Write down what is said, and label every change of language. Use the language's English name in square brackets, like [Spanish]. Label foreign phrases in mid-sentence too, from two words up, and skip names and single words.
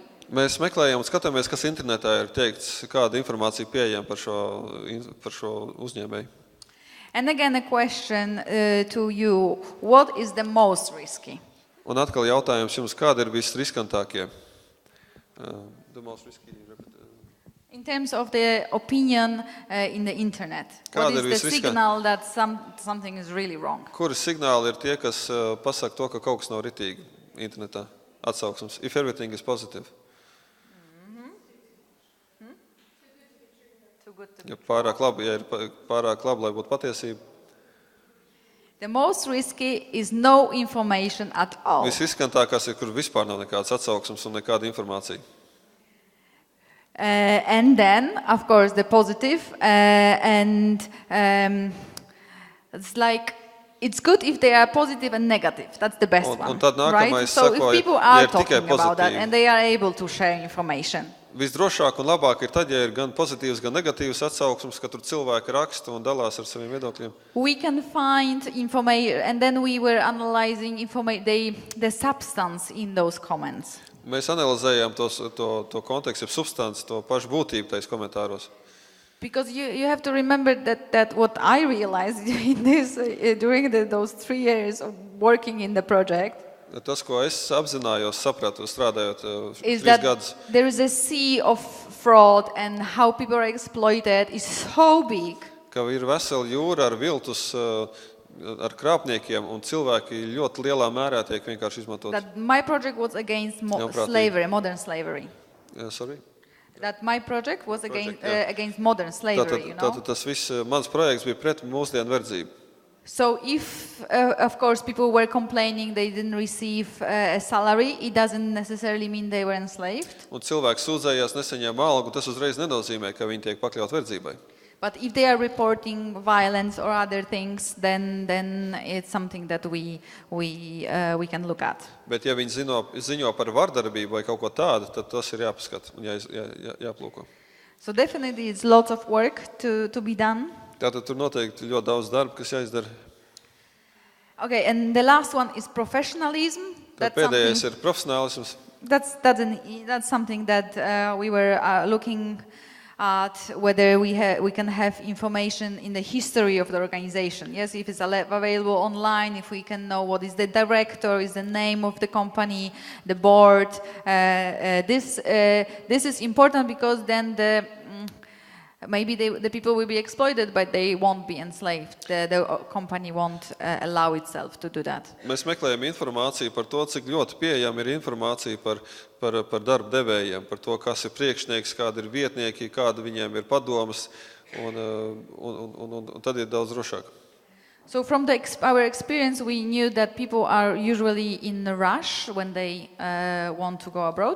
[Latvian] Mēs meklējam un skatāmies, kas internetā ir teikts, kāda informācija pieejama par šo uzņēmēju. [English] And again, a question to you: what is the most risky? [Latvian] Un atkal jautājums jums, kādi ir visriskantākie? [English] The most risky. In terms of the opinion in the internet, what is the signal that something is really wrong? [Latvian] Kuri signāli ir tie, kas pasaka to, ka kaut kas nav ritīgi internetā? Atsauksmes. [English] If everything is positive. [Latvian] Ja pārāk labi, lai būtu patiesība. [English] The most risky is no information at all. [Latvian] Visriskantākās ir, kur vispār nav nekādas atsauksmes un nekāda informācija. [English] And then, of course, the positive, it's like, it's good if they are positive and negative. That's the best one, right? So if people are talking about that and they are able to share information. [Latvian] Visdrošāk un labāk ir tad, ja ir gan pozitīvs, gan negatīvs atsauksmes, ka tur cilvēki raksta un dalās ar saviem viedokļiem. [English] We can find information, and then we were analyzing the substance in those comments. [Latvian] Mēs analizējām to kontekstu, substanci, to pašu būtību tais komentāros. [English] Because you have to remember that what I realized in this during those 3 years of working in the project. [Latvian] Tas, ko es apzinājos, sapratu, strādājot 3 gadus. [English] There is a sea of fraud and how people are exploited is so big. [Latvian] Ka ir vesela jūra ar viltus, ar krāpniekiem, un cilvēki ļoti lielā mērā tiek vienkārši izmantoti. [English] That my project was against slavery, modern slavery. Sorry? That my project was against modern slavery, [Latvian] Tātad tas viss mans projekts bija pret mūsdienu verdzību. [English] So if, of course, people were complaining they didn't receive a salary, it doesn't necessarily mean they were enslaved. [Latvian] Un cilvēks sūdzējās nesaņēma algu, tas uzreiz nenozīmē, ka viņi tiek pakļaut verdzībai. [English] But if they are reporting violence or other things, then it's something that we can look at. [Latvian] Bet ja viņi ziņo par vardarbību vai kaut ko tādu, tad tas ir jāpaskata un jāplūko. [English] So definitely it's lots of work to be done. [Latvian] Tātad tur noteikti ļoti daudz darba, kas jāizdara. [English] Okay, and the last one is professionalism. [Latvian] Tad pēdējais ir profesionālisms. [English] That's something that we were looking at, whether we can have information in the history of the organization. Yes, if it's available online, if we can know what is the director, is the name of the company, the board. This is important because then maybe the people will be exploited, but they won't be enslaved. The company won't allow itself to do that. [Latvian] Mēs meklējam informāciju par to, cik ļoti pieejama ir informācija par darba devējiem, par to, kas ir priekšnieks, kādi ir vietnieki, kāda viņiem ir padomas, un tad ir daudz drošāk. [English] So from our experience, we knew that people are usually in a rush when they want to go abroad.